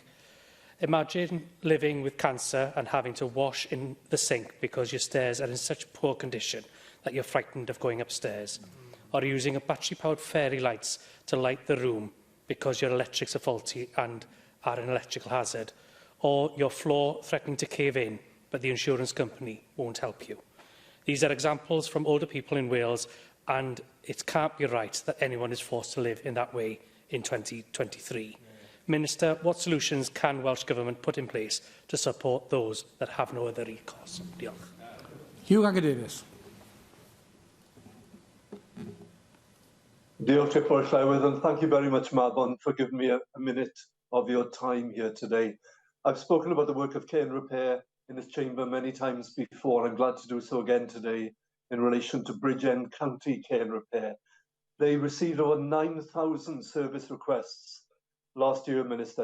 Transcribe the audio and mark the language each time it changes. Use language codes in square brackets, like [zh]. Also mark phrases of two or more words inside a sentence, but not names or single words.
[en] Imagine living with cancer and having to wash in the sink because your stairs are in such poor condition that you're frightened of going upstairs, or using a battery-powered fairy lights to light the room because your electrics are faulty and are an electrical hazard, or your floor threatening to cave in, but the insurance company won't help you. These are examples from older people in Wales, and it can't be right that anyone is forced to live in that way in 2023. Minister, what solutions can Welsh Government put in place to support those that have no other recourse? [cy] Diolch. Hugh Davis. Diolch i'r Pwyll Llywydd, [en] and thank you very much, Mabon, for giving me a minute of your time here today. I've spoken about the work of Care and Repair in this chamber many times before. I'm glad to do so again today in relation to Bridgend County Care and Repair. They received over 9,000 service requests last year, Minister.